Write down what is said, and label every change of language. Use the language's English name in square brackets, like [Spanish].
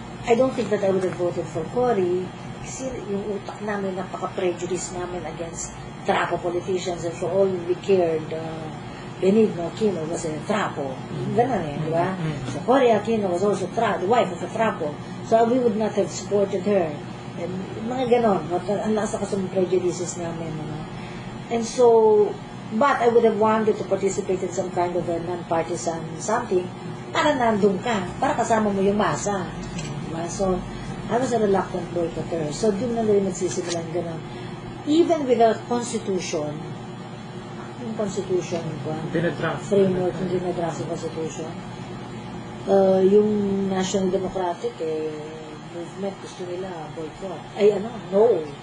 [English] I don't think that I would have voted for Cory [Filipino] kasi yung utak namin, napaka-prejudice namin [English] against trapo politicians, and for all we cared, Benigno Aquino was a trapo. [Filipino] Ganun eh, di ba? [English] So Cory Aquino was also the wife of a trapo. So we would not have supported her. [Filipino] And mga ganon. Ang lakas ako sa prejudices namin. [English] And so, but I would have wanted to participate in some kind of a non-partisan something [Filipino] para nandun ka, para kasama mo yung masa. Diba? [English] So, I was a reluctant boycotter. [Filipino] So, doon na rin nagsisimulan ganon. [English] Even without constitution, [Filipino] yung constitution, framework, yung dinadraft yung constitution, yung National Democratic movement, gusto nila boycott. No.